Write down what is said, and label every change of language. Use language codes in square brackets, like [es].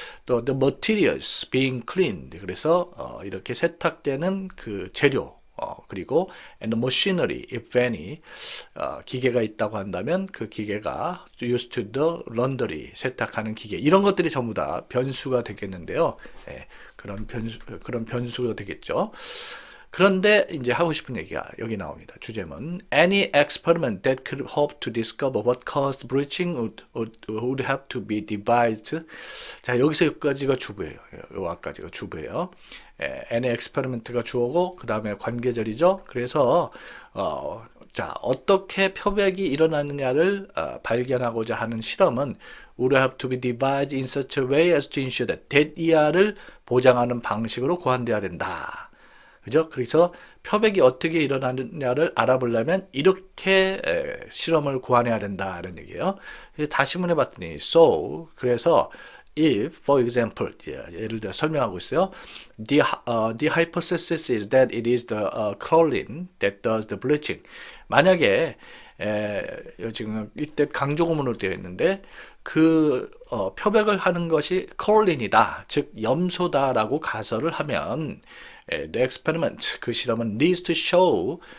[ko] 또 [en] the materials being cleaned [ko] 그래서 이렇게 세탁되는 그 재료 그리고 [en] and the machinery if any [ko] 기계가 있다고 한다면 그 기계가 [en] used to the laundry [ko] 세탁하는 기계 이런 것들이 전부 다 변수가 되겠는데요. 그런 변수가 되겠죠. 그런데 이제 하고 싶은 얘기가 여기 나옵니다. [en] 주제문 Any experiment that could hope to discover what caused bleaching would have to be devised. [ko] 자 여기서 여기까지가 주부예요. 여기까지가 주부예요. Any experiment가 주어고 그 다음에 관계절이죠. 그래서 자 어떻게 표백이 일어나느냐를 발견하고자 하는 실험은 [en] would have to be devised in such a way as to ensure that [ko] dead-ER를 보장하는 방식으로 고안돼야 된다. 그죠? 그래서 표백이 어떻게 일어나느냐를 알아보려면 이렇게 실험을 고안해야 된다는 얘기예요. 다시 문해 봤더니 so 그래서 [en] if for example [ko] 예를 들어 설명하고 있어요. [en] The hypothesis is that it is the chlorine that does the bleaching. [ko] 만약에 지금 이때 강조구문으로 되어 있는데 그 표백을 하는 것이 클로린이다, 즉 염소다라고 가설을 하면 [en] the experiment [ko] 그 실험은 [en] needs to show